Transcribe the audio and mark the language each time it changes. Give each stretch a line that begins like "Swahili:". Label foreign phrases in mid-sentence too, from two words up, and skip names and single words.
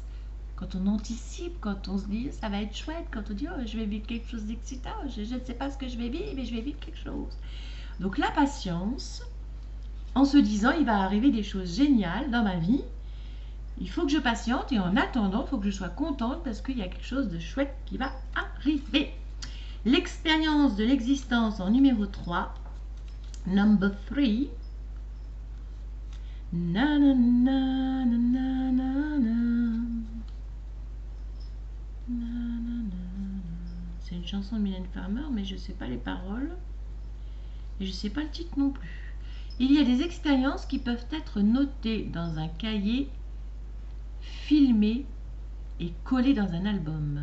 French: Quand on anticipe, quand on se dit ça va être chouette, quand on dit oh, je vais vivre quelque chose d'excitant, je ne sais pas ce que je vais vivre, mais je vais vivre quelque chose. Donc la patience, en se disant il va arriver des choses géniales dans ma vie, il faut que je patiente et en attendant, il faut que je sois contente parce qu'il y a quelque chose de chouette qui va arriver. L'expérience de l'existence en numéro 3, number 3. Na, na, na, na, na, na, na. C'est une chanson de Mylène Farmer, mais je ne sais pas les paroles. Et je ne sais pas le titre non plus. Il y a des expériences qui peuvent être notées dans un cahier, filmées et collées dans un album.